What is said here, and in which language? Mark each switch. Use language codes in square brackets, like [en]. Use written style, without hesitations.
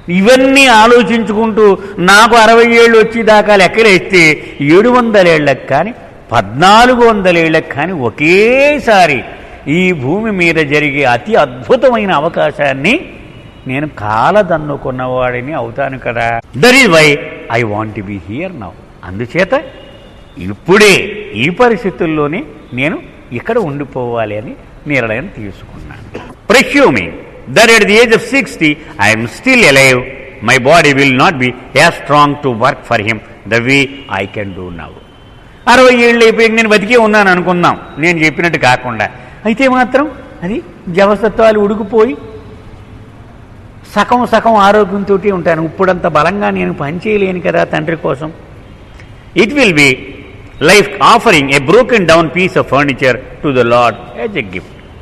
[te] ఇవన్నీ ఆలోచించుకుంటూ నాకు 60 ఏళ్ళు వచ్చేదాకా లెక్కలేస్తే 700 ఏళ్ళకి కానీ 1400 ఏళ్ళకి కానీ ఒకేసారి ఈ భూమి మీద జరిగే అతి అద్భుతమైన అవకాశాన్ని నేను కాలదన్నుకున్నవాడిని అవుతాను కదా. [en] That is why I want to be here now. [te] అందుచేత ఇప్పుడే ఈ పరిస్థితుల్లోనే నేను ఇక్కడ ఉండిపోవాలి అని నిర్ణయం తీసుకున్నాను. [en] Presuming that at the age of 60 I am still alive, my body will not be as strong to work for him the way I can do now. [te] 60 ఏళ్ళు అయిపోయి నేను బతికే ఉన్నాను అనుకుందాం, నేను చెప్పినట్టు కాకుండా. అయితే మాత్రం అది జవసత్వాలు ఉడికిపోయి సగం ఆరోగ్యంతో ఉంటాను. ఇప్పుడంత బలంగా నేను పనిచేయలేను కదా తండ్రి కోసం. [en] It will be like offering a broken down piece of furniture to the Lord as a gift.